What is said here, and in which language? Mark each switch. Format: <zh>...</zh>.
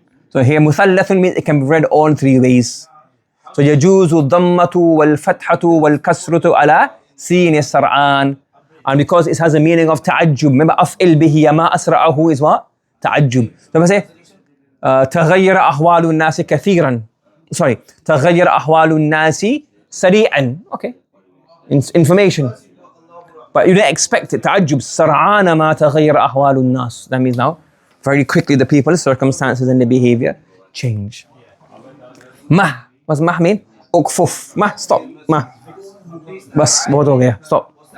<en>So here muthallathun means it can be read all three ways. So</en> <ar>yajuzu dhammatu wal fathatu wal kasratu ala sin sar'an.</ar> <en>And because it has a meaning of ta'ajjub. Remember, af'il bihi ma asra'ahu is what? Ta'ajjub.</en> <ar>So if I say, تغير أحوال الناس كثيرا. Sorry, تغير أحوال الناس سريعا.</ar> <en>Okay. Information. But you don't expect it. تعجب.</en> <ar>سرعان ما تغير أحوال الناس.</ar> <en>That means now, Very quickly the people, circumstances and the behavior change. Mah. What's mah mean? Ukfuf. Mah, stop. Mah.</en> <hi>Bas, bahut ho gaya.</hi> <en>Stop.</en>